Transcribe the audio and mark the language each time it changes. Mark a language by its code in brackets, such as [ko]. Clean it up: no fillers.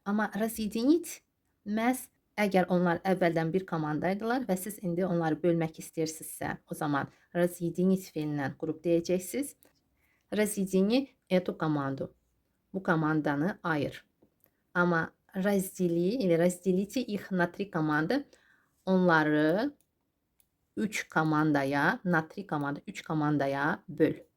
[az] Amma разъединить məhz əgər onlar əvvəldən bir komandaydılar və siz indi onları bölmək istəyirsinizsə, o zaman разъединить feilindən qrup deyəcəksiniz. [ru] Разъедини эту команду. [az] Bu komandanı ayır. [ru] Amma раздели или разделите их на 3 команды. [az] Onları 3 komandaya, на 3 komanda, 3 komandaya böl.